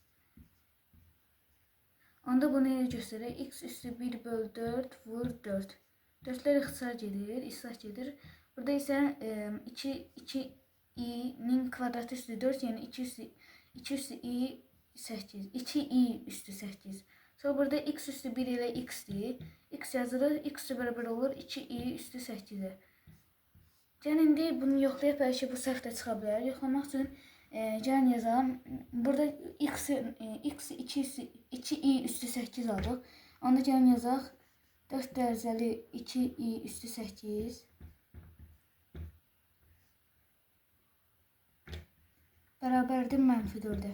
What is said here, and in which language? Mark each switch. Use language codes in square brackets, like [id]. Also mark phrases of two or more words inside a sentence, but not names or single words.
[az] Onda bunu elə göstərir. X üstü 1 böl 4 vur 4. 4'lər ixtisar gedir, islah gedir. Burada isə 2i'nin kvadratı üstü 4, yəni 2 üstü i 8. 2i üstü 8. Sonra burada x üstü 1 ile x'dir. X yazılır. X beraber olur 2i üstü 8'e. Gəlin indi bunu yoxlayaq, bəlkə bu səhv də çıxa bilər. Yoxlamaq üçün gəlin yazalım. Burada x 2i üstü 8 alırıq. Onda gəlin yazaq. 4 dereceli 2i üstü 8 bərabərdir mənfi 4'e.